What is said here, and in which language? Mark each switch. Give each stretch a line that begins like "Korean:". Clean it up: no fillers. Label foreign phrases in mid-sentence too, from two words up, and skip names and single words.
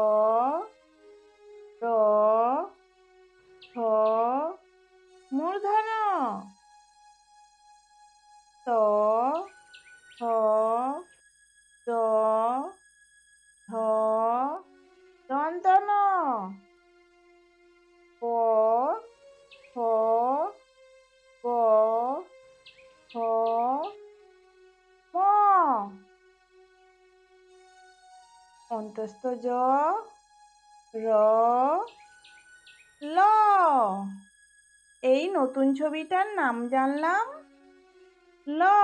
Bangla: র, ঠ, মূর্ধন্য, ত, থ, দ, ধ, দন্তন্য, প, ফ, ব, ভ, ম, অন্তস্থ জ, র, ল। এই নতুন ছবিটার নাম জানলাম ল।